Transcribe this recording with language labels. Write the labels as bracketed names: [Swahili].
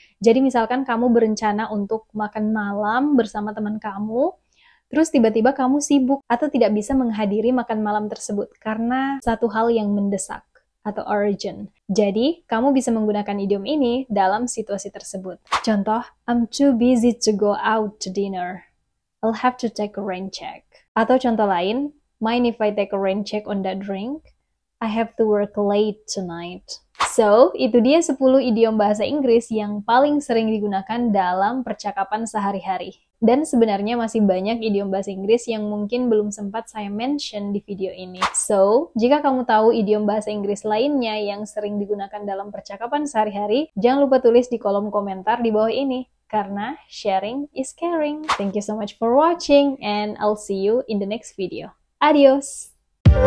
[Indonesian] Jadi misalkan kamu berencana untuk makan malam bersama teman kamu, terus tiba-tiba kamu sibuk atau tidak bisa menghadiri makan malam tersebut karena satu hal yang mendesak atau urgent. Jadi, kamu bisa menggunakan idiom ini dalam situasi tersebut. Contoh, [English] I'm too busy to go out to dinner. I'll have to take a rain check. [Indonesian] Atau contoh lain, [English] mind if I take a rain check on that drink? I have to work late tonight. [Indonesian] So, itu dia 10 idiom bahasa Inggris yang paling sering digunakan dalam percakapan sehari-hari. Dan sebenarnya masih banyak idiom bahasa Inggris yang mungkin belum sempat saya mention di video ini. So, jika kamu tahu idiom bahasa Inggris lainnya yang sering digunakan dalam percakapan sehari-hari, jangan lupa tulis di kolom komentar di bawah ini. Karena [English] sharing is caring. Thank you so much for watching and I'll see you in the next video. Adios!